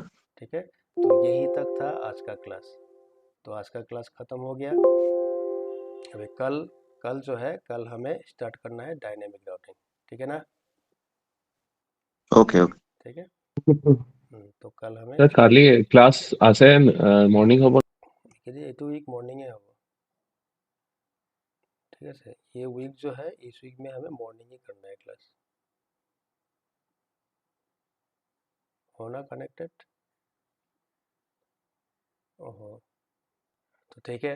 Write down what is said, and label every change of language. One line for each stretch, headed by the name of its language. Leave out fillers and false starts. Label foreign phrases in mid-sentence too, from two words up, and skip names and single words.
Hindi: ठीक है, तो यही तक था आज का क्लास। तो आज का क्लास ख़त्म हो गया। अभी कल, कल जो है, कल हमें स्टार्ट करना है
English: dynamic routing.
Hindi: ठीक है ना,
English: Okay, okay.
Hindi: ठीक है। तो कल हमें
English: Sir,
Assamese: কালি ক্লাস আছে মর্নিং হ'ব।
Hindi: এইটো
English: week morning
Hindi: है होगा। ठीक है सर, ये वीक जो है, इस वीक में हमें मॉर्निंग ही करना है क्लास, होना कनेक्टेड। ओहो, तो ठीक है।